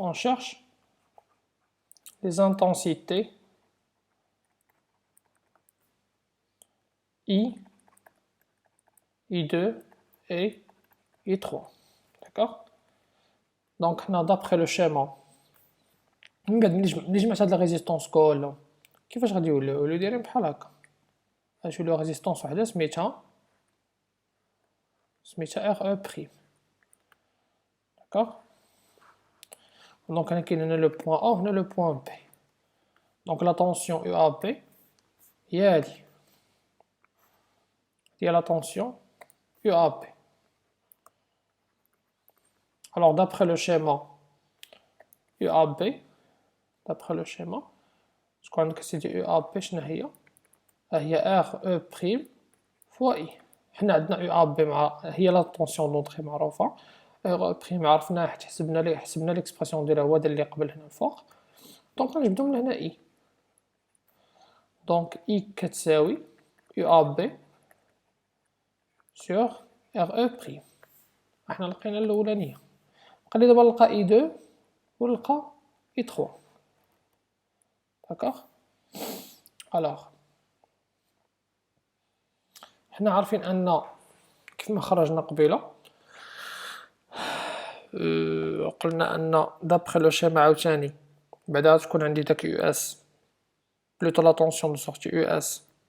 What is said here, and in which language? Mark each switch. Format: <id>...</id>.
<fr>On cherche les intensités I, I2 et I3. D'accord? Donc on a d'après le schéma</fr> <ar>من بعد ملي جمعت هاد الريزيستونس كلهم كيفاش غادي يوليو دايرين بحال هكا. غنمشيو لو ريزيستونس وحده سميتها RE prime.</ar> <fr>D'accord? Donc on a le point A, on a le point B. Donc la tension UAB</fr> <ar>هي هادي هي</ar> <fr>la tension UAB. Alors d'après le schéma UAB, d'après le schéma ce qu'on a c'est UAB</fr> <ar>شنو هي</ar> <fr>RE prime fois I.</fr> <ar>حنا عندنا UAB مع هي لا طونسيون دونطري معروفه RE prime عرفناه حيت حسبنا ليكسبرسيون ديالها هو هذا اللي قبل هنا الفوق. دونك غنجبدو من هنا I. دونك I كتساوي UAB sur RE prime. حنا لقينا الاولانيه بقى لي دابا نلقى I2 ونلقى I3.</ar> <fr>D'accord?</fr> <ar>Alors حنا عارفين ان كيف ما خرجنا قبيله قلنا ان دابخي لو شيما عاوتاني بعدا تكون عندي داك يو اس بلوتو لا طونسيون دو سورتي يو اس.</ar>